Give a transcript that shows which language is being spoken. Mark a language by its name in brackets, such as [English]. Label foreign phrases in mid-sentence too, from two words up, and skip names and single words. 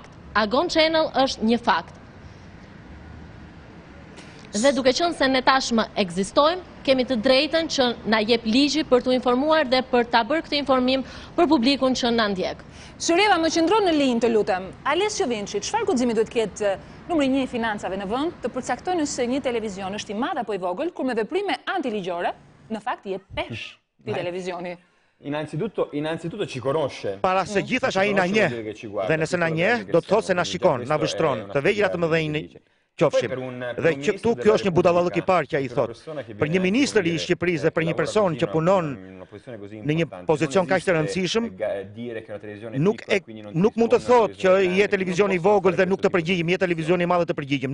[Albanian] Agon Channel është një fakt. Dhe duke qenë se ne tashmë ekzistojmë, kemi të drejtën që na jep ligji për t'u informuar dhe për ta bërë këtë informim për publikun që na ndjek. Syrieva, më qëndron në linjë të lutem. Ales Qëvinçi, çfarë guximi duhet ketë numri 1 i financave në vend të përcaktojnë se një televizion është i madh apo i vogël, kur me veprime antiligjore, në fakt je pesh ti televizioni? [Italian] Innanzitutto ci conosce. [Albanian] Para se gjithash ai na njeh, dhe nëse na njeh, do të thotë se na shikon, na vështron, të vegjëra të mëdhenj qofshim. Dhe që këtu kjo është një budallallëk i parë që ai thot. Për një ministër i Shqipërisë dhe për një person që punon në një pozicion kaq të rëndësishëm, nuk mund të thotë që je televizioni i vogël dhe nuk të përgjigjim, je televizioni i madh dhe të përgjigjim.